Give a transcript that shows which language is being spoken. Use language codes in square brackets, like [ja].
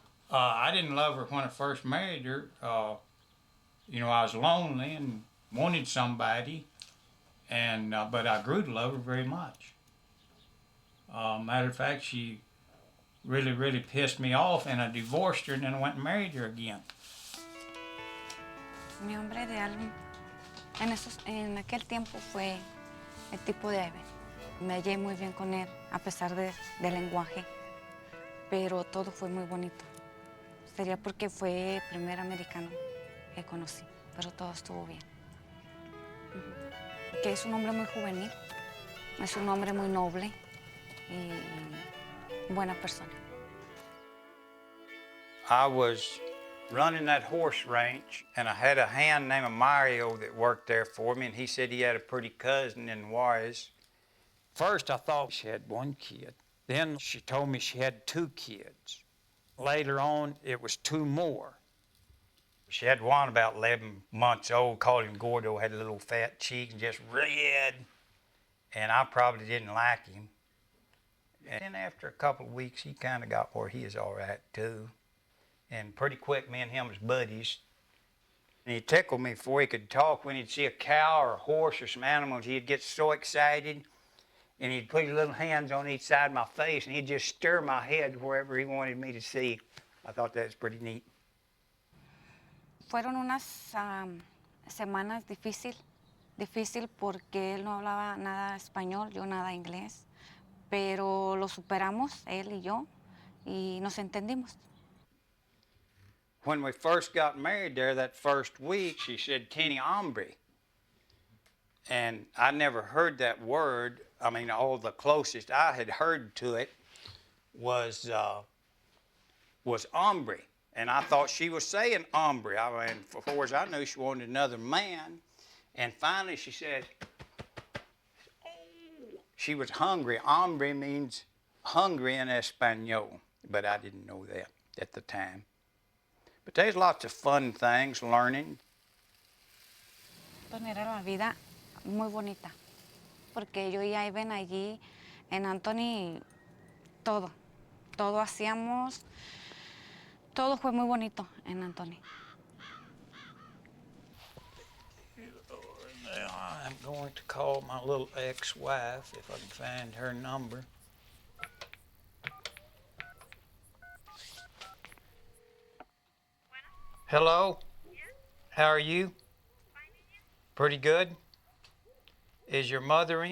[en] I didn't love her when I first married her. You know, I was lonely and wanted somebody, and but I grew to love her very much. Matter of fact, she really, really pissed me off, and I divorced her, and then I went and married her again. [es] Mi hombre ideal en aquel tiempo fue el tipo de Ivan. Me hallé muy bien con él, a pesar del lenguaje, pero todo fue muy bonito. Sería porque fue el primer americano que conocí, pero todo estuvo bien. Que es un hombre muy juvenil, es un hombre muy noble y buena persona. [en] I was running that horse ranch, and I had a hand named Mario that worked there for me, and he said he had a pretty cousin in Juarez. First, I thought she had one kid. Then she told me she had 2 kids. Later on, it was 2 more. She had one about 11 months old, called him Gordo, had a little fat cheek and just red. And I probably didn't like him. And then after a couple of weeks, he kind of got where he is all right too. And pretty quick, me and him was buddies. And he'd tickle me before he could talk. When he'd see a cow or a horse or some animals, he'd get so excited. And he'd put his little hands on each side of my face, and he'd just stir my head wherever he wanted me to see. I thought that was pretty neat. [es] Fueron unas semanas difícil porque él no hablaba nada español, yo nada inglés, pero lo superamos, él y yo, y nos entendimos. [en] When we first got married there, that first week, she said, [es] "Tiene hambre." [en] And I never heard that word. I mean, all the closest I had heard to it was hombre. And I thought she was saying hombre. I mean, for far as I knew, she wanted another man. And finally she said, oh, she was hungry. Hombre means hungry in Espanol, but I didn't know that at the time. But there's lots of fun things, learning. [es] Era la vida muy bonita, porque yo y Ivan allí en Anthony, todo hacíamos, todo fue muy bonito en Anthony. [en] I'm going to call my little ex-wife if I can find her number. Hello? How are you? Pretty good? Is your mother in?